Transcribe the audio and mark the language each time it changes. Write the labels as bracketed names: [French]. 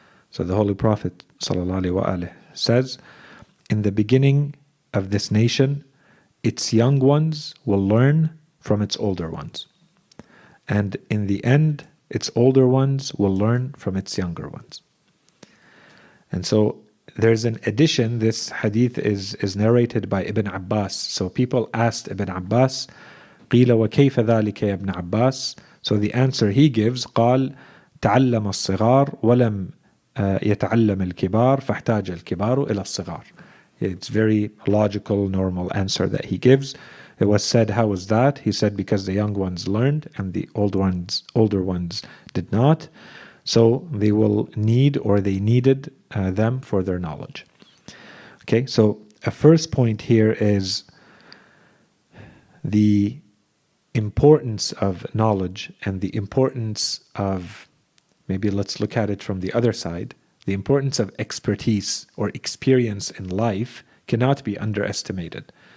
[English] So the Holy Prophet ﷺ says, in the beginning of this nation, its young ones will learn from its older ones. And in the end, its older ones will learn from its younger ones. And so there's an addition. This hadith is narrated by Ibn Abbas. So people asked Ibn Abbas, [Arabic] قِيلَ وَكَيْفَ ذَلِكَ يَا ابْنَ عَبَّاسِ. [English] So the answer he gives, [Arabic] قال تعلم الصغار ولم يتعلم الكبار فاحتاج الكبار إلى الصغار. [English] It's very logical, normal answer that he gives. It was said, how was that? He said, because the young ones learned and the older ones did not. So they will need, or they needed them for their knowledge. Okay, so a first point here is the importance of knowledge and the importance of, maybe let's look at it from the other side, the importance of expertise or experience in life cannot be underestimated.